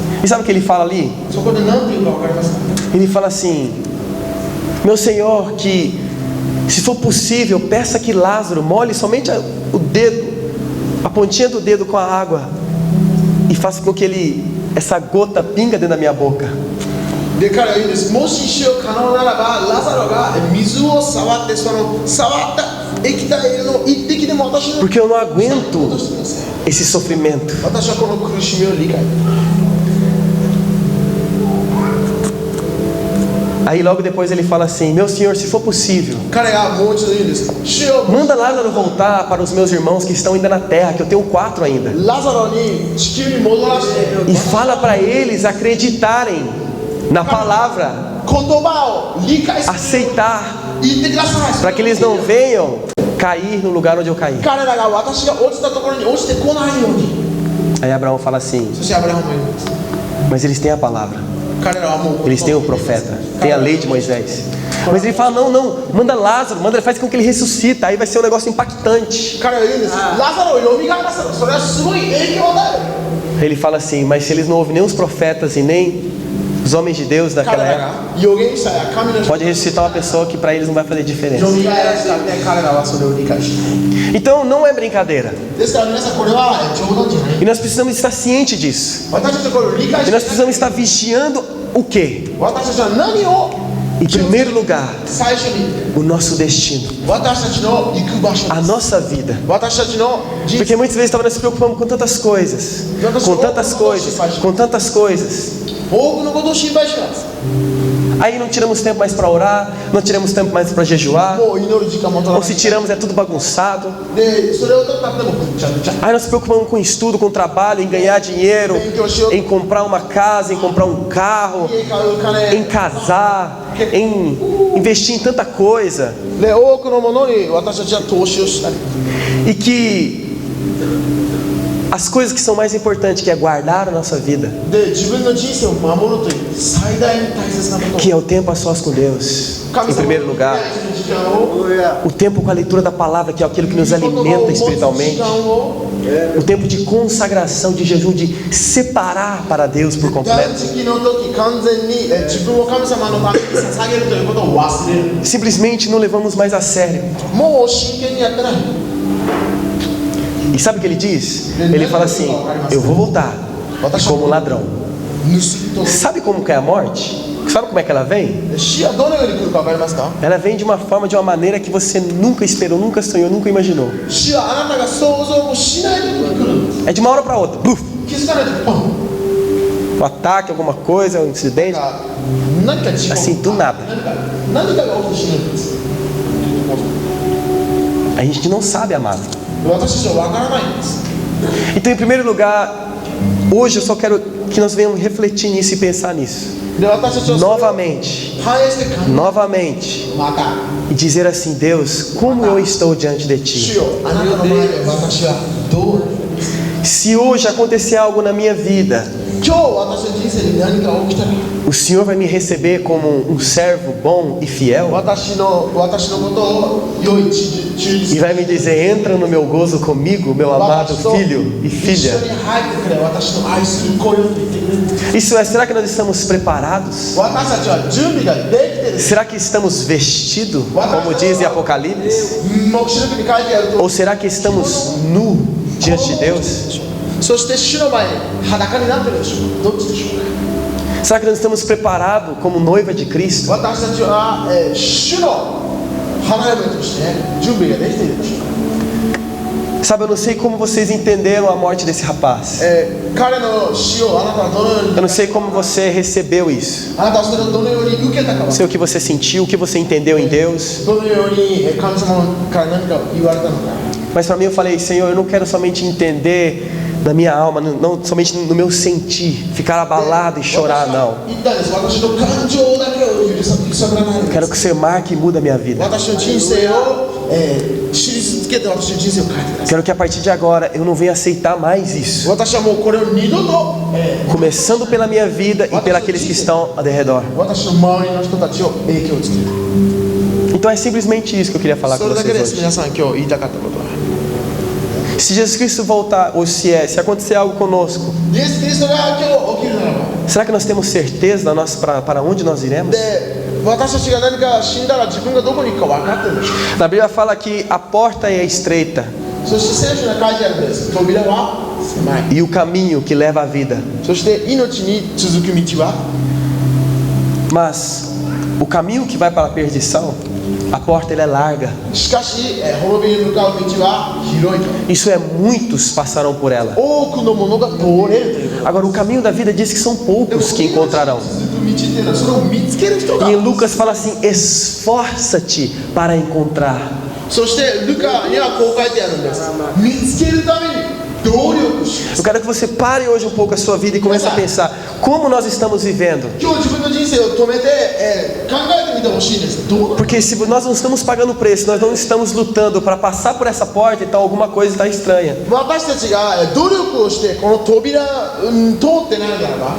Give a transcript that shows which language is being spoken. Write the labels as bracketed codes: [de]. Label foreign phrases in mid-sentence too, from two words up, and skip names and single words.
[pt] E sabe o que ele fala ali? [ja] そこで何て言うか分かりますか。 [pt] Ele fala assim: Meu Senhor, que se for possível, peça que Lázaro molhe somente o dedo, a pontinha do dedo com a água, e faça com que essa gota pinga dentro da minha boca. [ja] で彼は言うんです。もし主よ可能ならばラザロが水を触ってその触った液体の一滴でも私の [pt] Porque eu não aguento [ja] 落としてください。 [pt] esse sofrimento. [ja] 私はこの苦しみを理解。 [pt] Aí logo depois ele fala assim: Meu Senhor, se for possível, [ja] 彼がもう一度言うんです。主よ [pt] manda Lázaro voltar para os meus irmãos que estão ainda na terra, que eu tenho 4 ainda. [ja] ラザロに地球に戻らせて [pt] E fala para eles acreditarem na palavra, [ja] 言葉を理解する [pt] aceitar, [ja] 言ってください。 [pt] para que eles não venham cair no lugar onde eu caí. [ja] 彼らが私が落ちたところに落ちてこないように。 [pt] Aí Abraão fala assim: [ja] そしてアブラハムも言うんです。 [pt] Mas eles têm a palavra, [ja] 彼らはもう [pt] eles têm o profeta, têm a lei de Moisés. Mas ele fala: Não, manda Lázaro, manda, faz com que ele ressuscita. Aí vai ser um negócio impactante. [ja] 彼は言うんです。ラザロを蘇らせろ。それはすごい影響を与える。 [pt] Ele fala assim: Mas se eles não ouvem nem os profetas e nem os homens de Deus [ja] 彼 [pt] daquela [ja] ら [pt] época, [ja] が預言者や神の人 [pt] pode ressuscitar uma pessoa que para eles não vai fazer [ja] 蘇 [pt] diferença. [ja] らせたって彼らはそれを理解しない。 [pt] Então não é brincadeira. [ja] ですから皆さんこれは冗談じゃない。 [pt] E nós precisamos estar cientes disso. [ja] 私たちはこれを理解 [pt] E [ja] し [pt] nós precisamos estar vigiando o quê? [ja] 私たちは何を [pt] Em primeiro lugar, [ja] 最初に [pt] o nosso destino, [ja] 私たちの行く場所 [pt] a [ja] です。 [pt] nossa vida. [ja] 私たちの人 [pt] Porque muitas vezes nós nos preocupamos com tantas coisas, com tantas coisas, com tantas coisas. [ja] 多くのことを心配します。 [pt] Aí não tiramos tempo mais para orar, não tiramos tempo mais para jejuar, [ja] もう祈る時間も取ら [pt] ou [ja] な [pt] se [ja] い。 [pt] tiramos é tudo bagunçado. [ja] で、それを取ったってもぐっちゃぐちゃ。 [pt] Aí nós nos preocupamos com estudo, com trabalho, em ganhar dinheiro, em comprar uma casa, em comprar um carro, [ja] 家買う金 [pt] em casar, em investir em tanta coisa. [ja] で、多くのものに私たちは投資をしたり。 [pt] E que as coisas que são mais importantes, que é guardar a nossa vida, [ja] で自分の人生を守るという最大に大切なこと [pt] que é o tempo a sós com Deus, [ja] 神 [pt] em [ja] 様 [pt] primeiro lugar. [ja] の時間を [pt] O tempo com a leitura da palavra, que é aquilo que nos alimenta espiritualmente. [ja] 時間を [pt] O tempo de consagração, de jejum, de separar para Deus por [ja] 断 [pt] completo. [ja] 食の時完全に自分を神様のために捧げるということを忘れる [pt] Simplesmente não levamos mais a sério. [ja] もう真剣にやってない [pt] E sabe o que ele diz? Ele fala assim: eu vou voltar como ladrão. [ja] 盗み取る [pt] Sabe como que é a morte? Sabe como é que ela vem? [ja] 死はどのように来るか分かりますか [pt] Ela vem de uma forma, de uma maneira que você nunca esperou, nunca sonhou, nunca imaginou. [ja] 死はあなたが想像もしない時に来るんです [pt] É de uma hora para outra. Buf! [ja] 気づかないとポン [pt] Um ataque, alguma coisa, um incidente. [ja] 何か事故 [pt] Assim, do nada. [ja] 何かが起きて死ぬんです [pt] A gente não sabe, amado. [ja] 私たちは分からないんです [pt] Então, em primeiro lugar, hoje eu só quero que nós venhamos refletir nisso e pensar nisso. [ja] で私たちはそれを [pt] Novamente, [ja] 反映して考え [pt] novamente. [ja] また [pt] E dizer assim: Deus, como eu estou diante de [ja] 主 [pt] Ti? [ja] よあなたの前で私はどう [pt] Se hoje acontecer algo na minha vida, [ja] 今日私の人生に何か起きたら [pt] o Senhor vai me receber como um servo bom e fiel? [ja] 私のことを良い忠 [pt] E [ja] 実 [pt] vai me dizer: entra no meu gozo comigo, meu amado [ja] 私と [pt] filho e [ja] 一緒 [pt] filha? [ja] に入ってくれ私の愛する子よと言ってくれる [pt] Isso é, será que nós estamos preparados? [ja] 私たちは準備ができてる [pt] Será que estamos vestidos, como diz em Apocalipse? [ja] 黙示録に書いてあると [pt] Ou será que estamos nu diante de Deus? [ja] そして主の前に裸になってるでしょうかどっちでしょうか [pt] Será que nós estamos preparados como noiva de Cristo? [ja] 私たちは、主の花嫁として準備ができているでしょうか [pt] Sabe, eu não sei como vocês entenderam a morte desse rapaz. [ja] 彼の死をあなたはどのよう [pt] Eu [ja] に [pt] não sei como você recebeu isso. [ja] あなたはそれをどのように受けたか [pt] Não sei o que você sentiu, o que você entendeu em Deus. [ja] どのように神様から何か言われたのか [pt] Mas para mim eu falei: Senhor, eu não quero somente entender na minha alma, não somente no meu sentir, ficar abalado e chorar, não. [ja] 言ったんです私の感情だけを揺さぶらないで [pt] Quero que você marque e mude a minha vida. [ja] 私の人生を、印付けて私の人生を変えてください [pt] Quero que a partir de agora eu não venha aceitar mais isso. [ja] 私はもうこれを二度と、 [pt] Começando pela minha vida e pelos que estão ao redor. [ja] 私の周りの人たちを影響をつける [pt] Então é simplesmente isso que eu queria falar [ja] そ [pt] com [ja] れだけです [pt] vocês hoje. [ja] 皆さん今日言いたかったことは [pt] Se Jesus Cristo voltar, ou se acontecer algo conosco, [ja] イエス・キリストが今日起きるならば [pt] será que nós temos certeza para onde nós iremos? [ja] で私たちが何か死んだら自分がどこに行くか分かってるでしょ [pt] Na Bíblia fala que a porta é estreita [ja] そして聖書に書いてあるんです扉は狭い [pt] e o caminho que leva à vida. [ja] そして命に続く道は [pt] Mas o caminho que vai para a perdição, a porta ela é larga. [ja] しかし滅びに向かう道は広いと [pt] Isso é, muitos passarão por ela. [ja] 多くの者が通れるという [pt] Agora o caminho da vida diz que são [ja] でも [pt] poucos que encontrarão. [ja] 続く道っていうのはそれを見つける人 [pt] E [ja] が [pt] em Lucas fala assim: esforça-te para encontrar. [ja] そしてルカにはこう書いてあるんです見つけるために努力し [pt] Eu quero que você pare hoje um pouco a sua vida e comece a pensar como nós estamos vivendo. [ja] 今日自分の人生を止めて、考えてみてほしいんですどうなの [pt] Porque se nós não estamos pagando preço, nós não estamos lutando para passar por essa porta, então alguma coisa está estranha. [ja] 私たちが努力をしてこの扉、通ってないならば